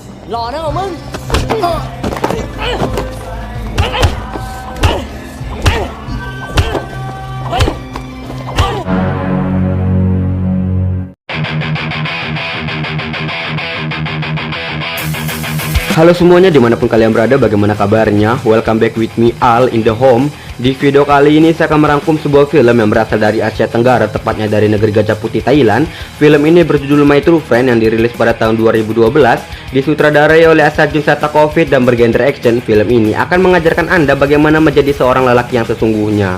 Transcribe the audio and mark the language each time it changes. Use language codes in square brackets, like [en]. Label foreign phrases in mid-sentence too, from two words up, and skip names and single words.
[th] รอนะของมึง [id] Halo semuanya, dimanapun kalian berada, bagaimana kabarnya? [en] Welcome back with me Al in the home. [id] Di video kali ini saya akan merangkum sebuah film yang berasal dari Asia Tenggara, tepatnya dari negeri Gajah Putih, Thailand. Film ini berjudul My True Friend yang dirilis pada tahun 2012, disutradarai oleh Asajun Satakovic dan bergenre action. Film ini akan mengajarkan Anda bagaimana menjadi seorang lelaki yang sesungguhnya.